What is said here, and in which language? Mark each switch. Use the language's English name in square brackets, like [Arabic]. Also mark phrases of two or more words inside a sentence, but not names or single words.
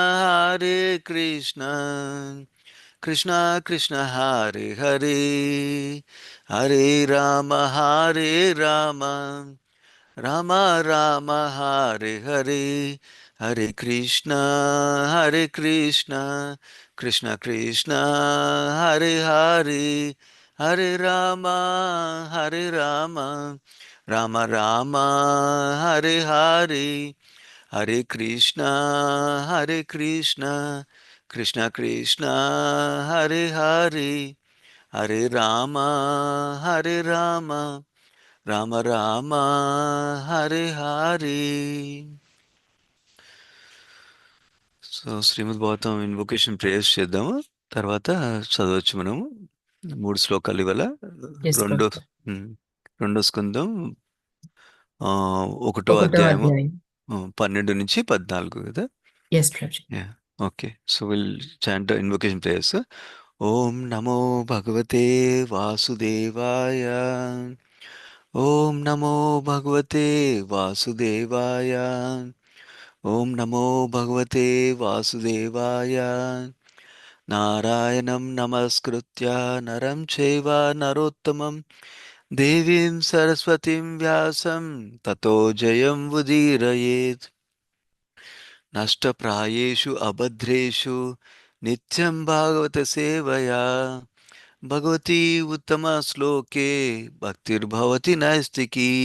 [Sanskrit] కృష్ణ కృష్ణ హరే హరే హరే రామ రామ రామ హరే హరే హరే కృష్ణ కృష్ణ కృష్ణ హరే హరే హరే రామ రామ రామ హరే హరే హరే కృష్ణ కృష్ణ కృష్ణ హరే హరే హరే రామ రామ రామ హరే హరే. [Telugu] సో శ్రీమద్ భాగవతం [English] invocation prayers [Telugu] చేద్దాము, తర్వాత చదవచ్చు మనము. 3 శ్లోకాలు ఇవాళ. ఎస్ రెండో ప్రభు. రెండో స్కందం 1వ ఒకటో అధ్యాయము అధ్యాయం. 12 నుంచి 14 కదా. ఎస్ ప్రభు. [English] okay, so will chant invocation prayers. [Sanskrit] ఓం నమో భగవతే వాసుదేవాయ. ఓం నమో భగవతే వాసుదేవాయ. ఓం నమో భగవతే వాసుదేవాయ. నారాయణం నమస్కృత్య నరం చైవ నరోత్తమం దేవీం సరస్వతిం వ్యాసం తతో జయం ఉదీరయేత్. నష్టప్రాయేషు అభద్రేషు నిత్యం భాగవత సేవయా భగవతి ఉత్తమ శ్లోకే భక్తిర్భవతి నైష్టికీ.